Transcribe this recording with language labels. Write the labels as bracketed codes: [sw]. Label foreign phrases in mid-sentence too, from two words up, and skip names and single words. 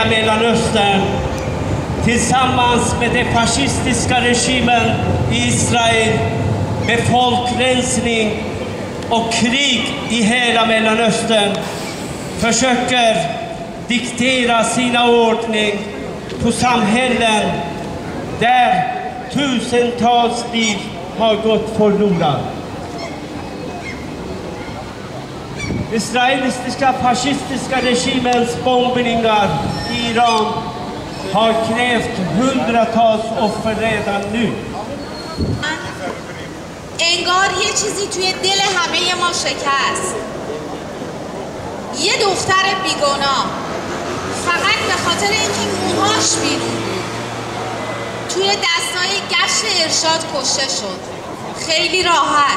[sv] Mellanöstern tillsammans med den fascistiska regimen i Israel med folkrensning och krig i hela Mellanöstern försöker diktera sina ordning på samhällen där tusentals liv har gått förlorade. Israeliska fascistiska regimens bombningar i Iran har krävt hundratals offer redan nu. [fa] انگار یه چیزی توی دل همه ما شکست. یه دختر بیگناه فقط به خاطر اینکه موهاش بیرون بود توی دستای گشت ارشاد کشته شد، خیلی راحت.